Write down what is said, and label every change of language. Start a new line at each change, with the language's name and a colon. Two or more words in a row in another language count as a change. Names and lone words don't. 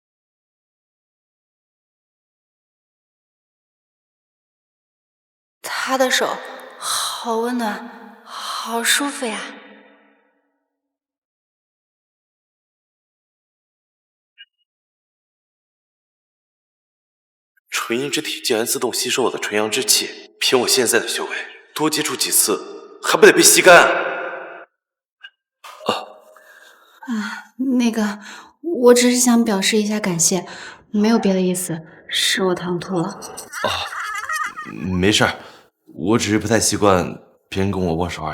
Chinese: 他的手好溫暖，好舒服呀。純陰之體竟然自動吸收我的純陽之氣，憑我現在的修為，多接觸幾次，還不得被吸乾？那個，我只是想表示一下感謝，沒有別的意思，是我唐突了。沒事兒，我只是不太習慣別人跟我握手而已。